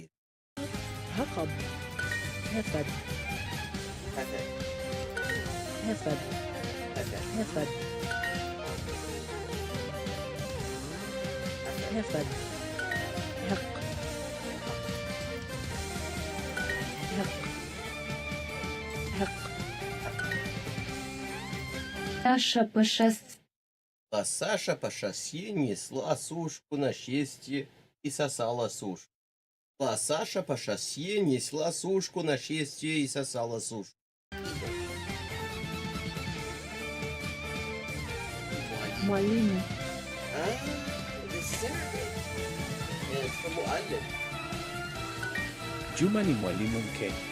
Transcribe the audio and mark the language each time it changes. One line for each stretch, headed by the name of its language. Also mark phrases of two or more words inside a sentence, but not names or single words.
Russian: Jakob. Hefed. Hefed. Hefed. Hefed. Hek. Hek. Hek. Саша по шоссе. А Саша по шоссе несла сушку на счастье и сосала сушку. А Саша по шоссе несла сушку на счастье и сосала сушку.
Swahili: Mwalimu.
English: This is Arabic. And it's from Mu'allim.
Swahili: Juma ni mwalimu mke.